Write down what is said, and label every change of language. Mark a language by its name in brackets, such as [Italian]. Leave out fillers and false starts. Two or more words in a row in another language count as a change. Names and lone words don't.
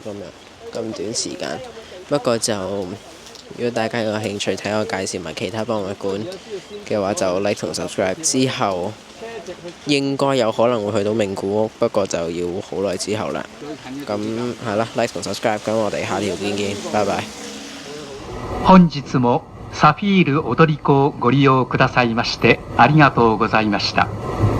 [Cantonese] 咁短時間，不過就如果大家有興趣睇我介紹埋其他博物館嘅話，就 like 同 subscribe。之後應該有可能會去到名古屋，不過就要好耐之後啦。咁係啦 ，like 同 subscribe。咁我哋下條片見，拜拜。 [Japanese] 本日もサフィール踊り子をご利用くださいましてありがとうございました。